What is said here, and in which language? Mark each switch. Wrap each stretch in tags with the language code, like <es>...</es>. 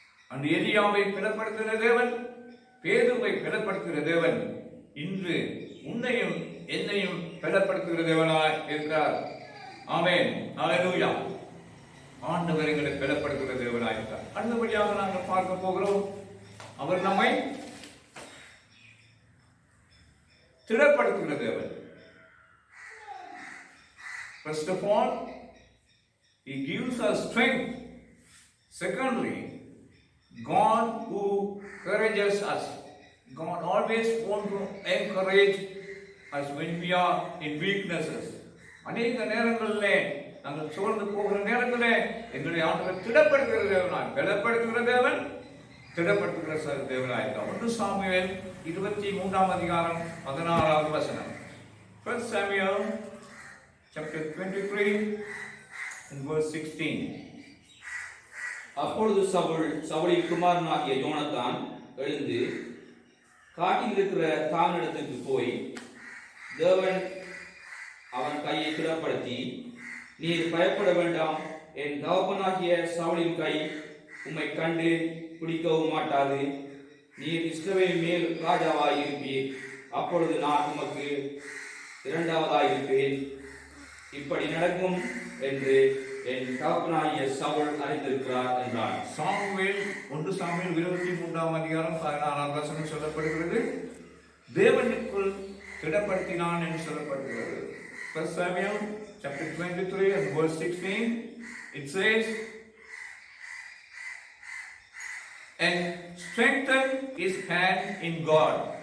<ta>அந்த எலியாவை பலப்படுத்துகிற தேவன், பேதுருவை பலப்படுத்துகிற தேவன் இன்று உன்னையும் என்னையும் பலப்படுத்துகிற தேவனாக இருக்கிறார். ஆமென், ஹல்லேலூயா. ஆண்டவர் எங்களை பலப்படுத்துகிற தேவனாக இருக்கிறார். அடுத்தபடியாக நாங்கள் பார்க்க போகிறோம், அவர் நம்மை திடப்படுத்துகிற தேவன்.</ta> <en>First of all, He gives us strength. Secondly, God who encourages us. God always wants to encourage us when we are in weaknesses.</en> <ta>அநேக நேரங்களிலே நாங்கள் சோர்ந்து போகிற நேரத்திலே எங்களை ஆண்டவர் திடப்படுத்துகிற தேவனாய், பலப்படுத்துகிற தேவன், திடப்படுத்துகிற தேவனாய். 1 சாமுவேல் 23 அதிகாரம் 16வது வசனம்.</ta> <en>1 Samuel chapter 23 and verse 16.</en> <ta>அப்பொழுது சவுலின் குமாரனாகிய யோனத்தான் எழுந்து காட்டில் இருக்கிற தானிடத்துக்கு போய் தேவன் அவன் கையை திடப்படுத்தி, நீர் பயப்பட வேண்டாம், என் தகப்பனாகிய சவுலின் கை உம்மை கண்டு பிடிக்கவும் மாட்டாது, நீர் இஸ்ரவேல் மேல் ராஜாவாய் இருப்பீர், அப்பொழுது நான் உமக்கு 2வதாய் இருப்பேன், இப்படி நடக்கும் என்று என் தகப்பனாகிய சவுல் அறிந்திருக்கிறார் என்றான். 1 சாமுவேல் 23 அதிகாரம் 16வது வசனம் சொல்லப்படுகிறது, தேவனுக்குள் திடப்படுத்தினான் என்று சொல்லப்படுகிறது.</ta> <en>1 Samuel chapter 23 and verse 16, it says, and strengthen his hand in God.</en>